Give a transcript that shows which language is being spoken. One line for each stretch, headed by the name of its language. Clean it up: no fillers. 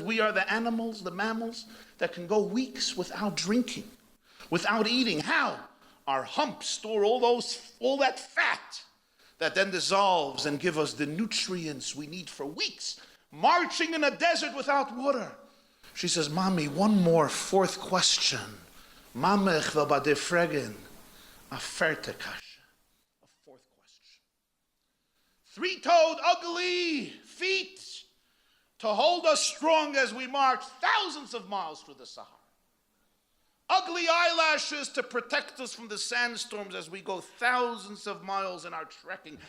English: We are the animals, the mammals, that can go weeks without drinking, without eating. How? Our humps store all that fat that then dissolves and give us the nutrients we need for weeks. Marching in a desert without water. She says, Mommy, one more, fourth question.
Yiddish: Mama, ich will bei dir fragen. A vierte kasha.
English: A fourth question. Three-toed, ugly feet to hold us strong as we march thousands of miles through the Sahara. Ugly eyelashes to protect us from the sandstorms as we go thousands of miles in our trekking.